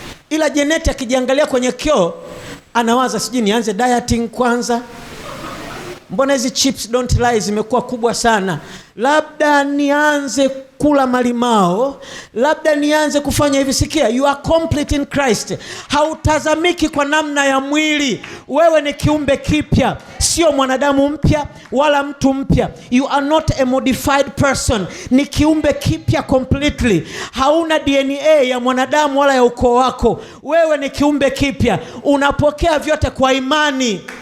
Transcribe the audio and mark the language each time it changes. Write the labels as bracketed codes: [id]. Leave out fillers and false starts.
[sw] Ila Jeneti akijiangalia kwenye kioo anawaza, sijui nianze dieting kwanza, mbona hizi [en] chips don't lie [sw] zimekuwa kubwa sana, labda nianze kula malimao, labda nianze kufanya hivi. Sikia, [en] you are complete in Christ. [sw] Hautazamiki kwa namna ya mwili. Wewe ni kiumbe kipya, sio mwanadamu mpya wala mtu mpya. [en] You are not a modified person. [sw] Ni kiumbe kipya completely. Hauna DNA ya mwanadamu wala ya ukoo wako. Wewe ni kiumbe kipya. Unapokea vyote kwa imani.